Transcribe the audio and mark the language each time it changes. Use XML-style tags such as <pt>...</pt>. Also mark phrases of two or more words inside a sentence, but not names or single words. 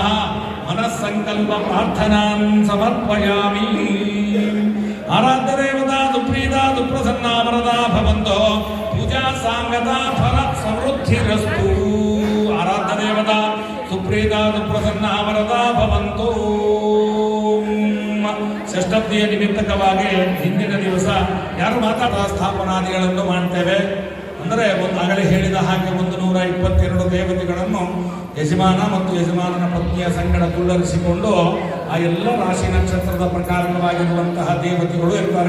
<sa>मनस्सङ्कल्प प्रार्थनां समर्पयामि. आराध्य देवता सुप्रीता सुप्रसन्ना वरदा भवन्तो. पूजा सांगता फल समृद्धिरस्तु. आराध्य देवता सुप्रीता सुप्रसन्ना वरदा भवन्तो.</sa> <kn>ಷಷ್ಠಬ್ದಿಯ ನಿಮಿತ್ತಕವಾಗಿ ಹಿಂದಿನ ದಿವಸ ಯಾರು ಮಾತಾಡ ಸ್ಥಾಪನಾದಿಗಳನ್ನು ಮಾಡ್ತೇವೆ. ಅಂದರೆ ಆಗಲೇ ಹೇಳಿದ ಹಾಗೆ 122 ದೇವತೆಗಳನ್ನು ಯಜಮಾನ ಮತ್ತು ಯಜಮಾನನ ಪತ್ನಿಯ ಸಂಗಡ ಕುಳ್ಳರಿಸಿಕೊಂಡು ಆ ಎಲ್ಲ ರಾಶಿ ನಕ್ಷತ್ರದ ಪ್ರಕಾರವಾಗಿರುವಂತಹ ದೇವತೆಗಳು ಇರ್ತಾರೆ.</kn>